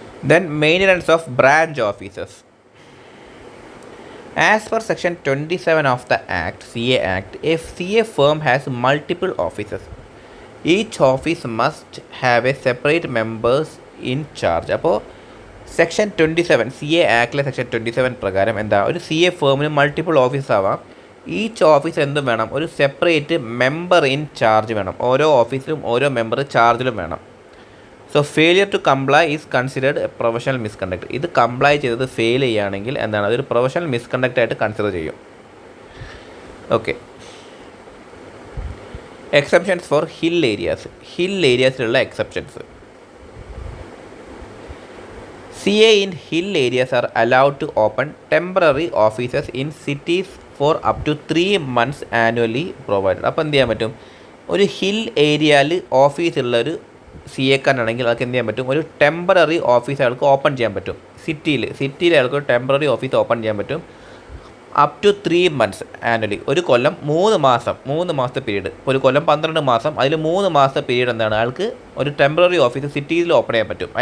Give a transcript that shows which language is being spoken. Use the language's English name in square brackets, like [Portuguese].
[English] Then maintenance of branch offices. As per section 27 of the Act, CA Act, a CA firm has multiple offices. Each office must have a separate members in charge. [Malayalam] അപ്പോൾ section 27 CA ആക്ടിലെ section 27 പ്രകാരം എന്താ, ഒരു CA ഫേമിന് multiple office ആവാം. Each office എന്തും വേണം, ഒരു separate member in charge വേണം. ഓരോ ഓഫീസിലും ഓരോ മെമ്പർ ചാർജിലും വേണം. [English] So failure to comply is considered a professional misconduct. [Malayalam] ഇത് കംപ്ലൈ ചെയ്തത് ഫെയിൽ ചെയ്യുകയാണെങ്കിൽ എന്താണ്, അതൊരു പ്രൊഫഷണൽ മിസ്കണ്ടക്റ്റ് ആയിട്ട് കൺസിഡർ ചെയ്യും. Okay. [English] Exceptions for hill areas. [Malayalam] Hill ഏരിയാസിലുള്ള exceptions. [English] CA in hill areas are allowed to open temporary offices in cities for up to 3 months annually provided. [Malayalam] അപ്പോൾ എന്ത് ചെയ്യാൻ പറ്റും, ഒരു ഹിൽ ഏരിയയിൽ ഓഫീസുള്ളൊരു CA കാരനാണെങ്കിൽ അയാൾക്ക് എന്ത് ചെയ്യാൻ പറ്റും, ഒരു ടെമ്പററി ഓഫീസ് അയാൾക്ക് ഓപ്പൺ ചെയ്യാൻ പറ്റും. സിറ്റിയിൽ അയാൾക്ക് ഒരു ടെമ്പററി ഓഫീസ് ഓപ്പൺ ചെയ്യാൻ പറ്റും അപ് ടു 3 months ആനുവലി. ഒരു കൊല്ലം 3 മാസത്തെ പീരീഡ്. ഇപ്പോൾ ഒരു കൊല്ലം 12 മാസം, അതിൽ 3 മാസത്തെ പീരീഡ് എന്താണ്, അയാൾക്ക് ഒരു ടെമ്പററി ഓഫീസ് സിറ്റിയിൽ ഓപ്പൺ ചെയ്യാൻ പറ്റും.